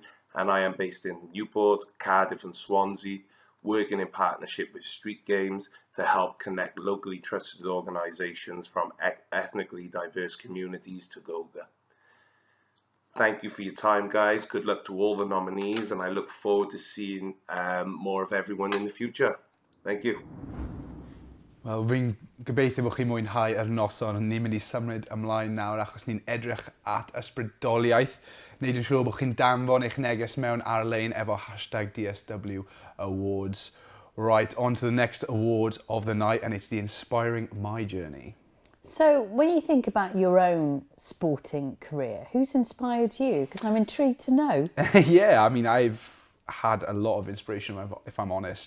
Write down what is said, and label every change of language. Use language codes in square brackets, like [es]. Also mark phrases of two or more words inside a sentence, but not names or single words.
[en] And I am based in Newport, Cardiff and Swansea, working in partnership with Street Games to help connect locally trusted organisations from ethnically diverse communities to GOGA. Thank you for your time, guys. Good luck to all the nominees, and I look forward to seeing more of everyone in the future. Thank you. [cy] Wel, fi'n gobeithio bod chi'n mwynhau yr noson, ond ni'n mynd i symud ymlaen nawr achos ni'n edrych at ysbrydoliaeth. Neud yn siŵr bod chi'n danfon eich neges mewn ar-lein efo #DSW Awards. [en] Right, on to the next award of the night, and it's the Inspiring My Journey. So, when you think about your own sporting career, who's inspired you? Because I'm intrigued to know. Yeah, I mean, I've had a lot of inspiration, if I'm honest.